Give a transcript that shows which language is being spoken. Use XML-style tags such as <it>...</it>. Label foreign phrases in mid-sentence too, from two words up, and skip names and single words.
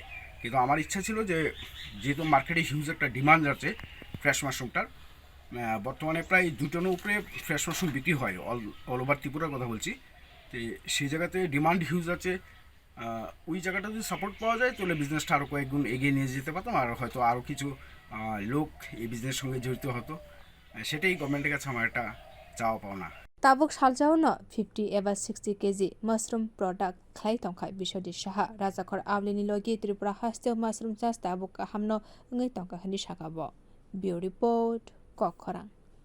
<bn>কিন্তু আমার ইচ্ছা ছিল যে যেহেতু মার্কেটে হিউজ একটা ডিমান্ড আছে</bn> <en>fresh mushroom,</en> <bn>বর্তমানে প্রায় 2 টনের উপরে</bn> <en>fresh mushroom</en> <bn>বিক্রি হয়</bn> <en>all over</en> <bn>ত্রিপুরার কথা বলছি। তো সেই জায়গাতে ডিমান্ড হিউজ আছে, ওই জায়গাটা যদি সাপোর্ট পাওয়া যায় তাহলে বিজনেসটা আরও কয়েক গুণ এগিয়ে নিয়ে যেতে পারতাম, আর হয়তো আরও কিছু লোক এই বিজনেসের সঙ্গে জড়িত হতো। সেটাই গভর্নমেন্টের কাছে আমার একটা চাওয়া পাওনা।</bn> <trp>Tabuk saljaono 50 एबा 60 kg</trp> <en>mushroom product</en> <trp>khwlai tongkha Bisawjit saha rajakhor ablini logi Tripura hasteo mushroom chash tabuk kahamno ngai tongkha hani sakabo.</trp> <en>Bio report</en> <trp>Kokkhorang.</trp>